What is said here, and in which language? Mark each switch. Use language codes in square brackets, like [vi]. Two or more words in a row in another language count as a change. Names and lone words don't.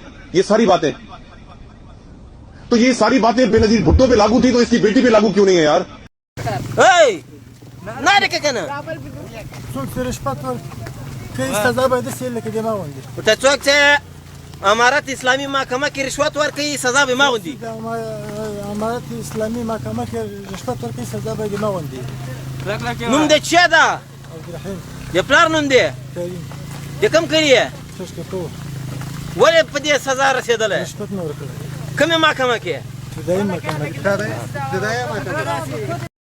[ur] یہ ساری باتیں, تو یہ ساری باتیں بے نظیر بھٹو پہ لاگو تھی, تو اس کی بیٹی پہ لاگو کیوں نہیں ہے یار؟ [ps] امارت اسلامی محکمہ کی رشوت ورکړي سزا به ما غوندي. امارت اسلامی محکمہ کی رشوت ورکړي سزا به ما غوندي. نوم د چا ده؟ د پلار نوم دی؟ د کوم کړي یې؟ ولې په دې سزا رسېدلی؟ رشوت نه ورکړي. کومې محکمه کې؟ ابتدایي محکمه کې.